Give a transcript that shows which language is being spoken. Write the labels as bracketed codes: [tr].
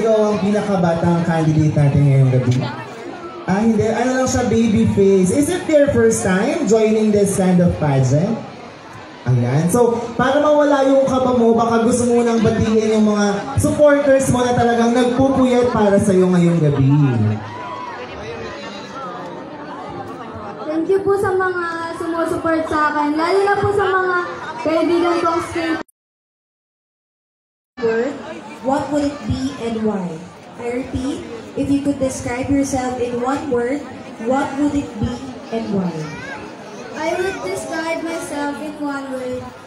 [tl] Ikaw ang pinakabatang candidate natin ngayong gabi? Ah, hindi. Ano lang siya, baby face. [en] Is it their first time joining this kind of pageant? [tl] Ayan. So, para mawala yung kaba mo, baka gusto mo nang batiin yung mga supporters mo na talagang nagpupuyat para sa'yo ngayong gabi. Thank you po sa mga sumusupport sa akin. Lalo na po sa mga kaibigan kong skate. [en] What would it be and why? I repeat, if you could describe yourself in one word, what would it be and why? I would describe myself in one word.